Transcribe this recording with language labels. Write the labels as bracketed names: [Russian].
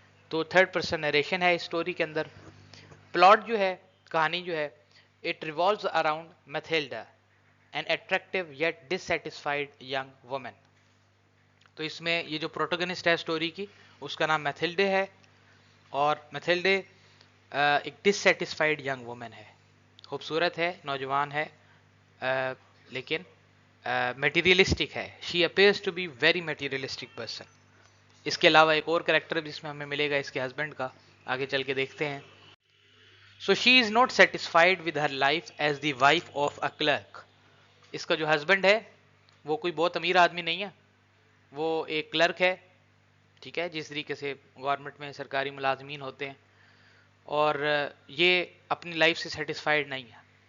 [Urdu] تو third person narration ہے اس story کے اندر. پلاٹ جو ہے، کہانی جو ہے، [English] It revolves around Mathilda, an attractive yet dissatisfied young woman. [Urdu] تو اس میں یہ جو پروٹوگنسٹ ہے سٹوری کی، اس کا نام میتھلڈے ہے، اور میتھلڈے ایک [English] dissatisfied young woman [Urdu] ہے. خوبصورت ہے، نوجوان ہے، لیکن میٹیریلسٹک ہے. [English] She appears to be very materialistic person. [Urdu] اس کے علاوہ ایک اور کریکٹر بھی اس میں ہمیں ملے گا اس کے ہسبینڈ کا، آگے چل کے دیکھتے ہیں. [English] So she is not satisfied with her life as the wife of a clerk. [Urdu] اس کا جو ہسبینڈ ہے وہ کوئی بہت امیر آدمی نہیں ہے، وہ ایک کلرک ہے، ٹھیک ہے، جس طریقے سے گورنمنٹ میں سرکاری ملازمین ہوتے ہیں، اور یہ اپنی لائف سے سیٹسفائیڈ نہیں ہے.